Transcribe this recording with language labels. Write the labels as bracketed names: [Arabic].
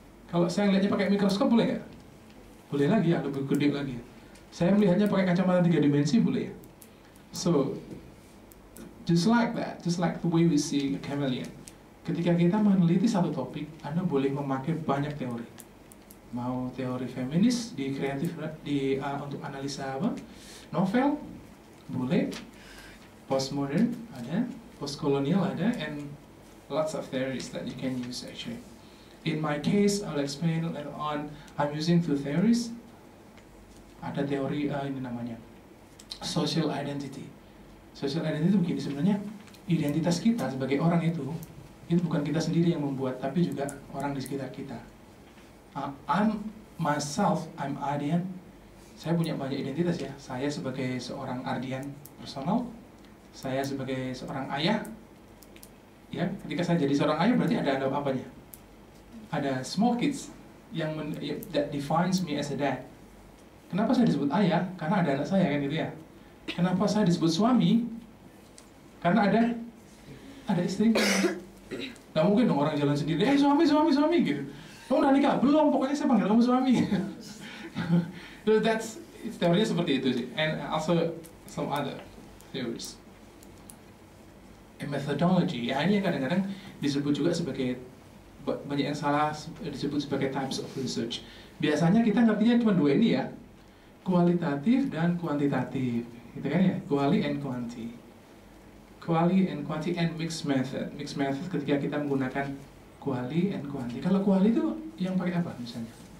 [Indonesian] Kalau saya melihatnya pakai mikroskop boleh nggak? Boleh lagi ya, lebih gede lagi ya. Saya melihatnya pakai kacamata 3 dimensi boleh ya. [English] So, just like that, just like the way we see a chameleon. [Indonesian] Ketika kita meneliti satu topik, Anda boleh memakai banyak teori. Mau teori feminis di kreatif untuk analisa novel, boleh. Postmodern ada, postkolonial ada, [English] and lots of theories that you can use actually. In my case, I'll explain later on. I'm using 2 theories. [Indonesian] Ada teori ini namanya social identity. Social identity itu begini sebenarnya, identitas kita sebagai orang itu bukan kita sendiri yang membuat, tapi juga orang di sekitar kita. [English] I'm Ardian. [Indonesian] Saya punya banyak identitas ya. Saya sebagai seorang Ardian personal. Saya sebagai seorang ayah. Ya, ketika saya jadi seorang ayah berarti ada apanya? Ada [English] small kids that defines me as a dad. [Indonesian] Kenapa saya disebut ayah? Karena ada anak saya kan gitu ya. Kenapa saya disebut suami? Karena ada istri. Gak mungkin dong orang jalan sendiri, suami gitu. Kamu udah nikah? Belum, pokoknya saya panggil kamu suami. So teorinya seperti itu sih. [English] And also some other theories. [Indonesian] A methodology, ya ini yang kadang-kadang disebut juga sebagai, banyak yang salah disebut sebagai [English] types of research. [Indonesian] Biasanya kita ngertinya cuma 2 ini ya, kualitatif dan kuantitatif, gitu kan ya, [English] quali and quanti. Quali and quanti and mixed method. [Indonesian] Mixed method ketika kita menggunakan [English] quali and quanti. [Indonesian] Kalau quali itu yang pakai apa misalnya?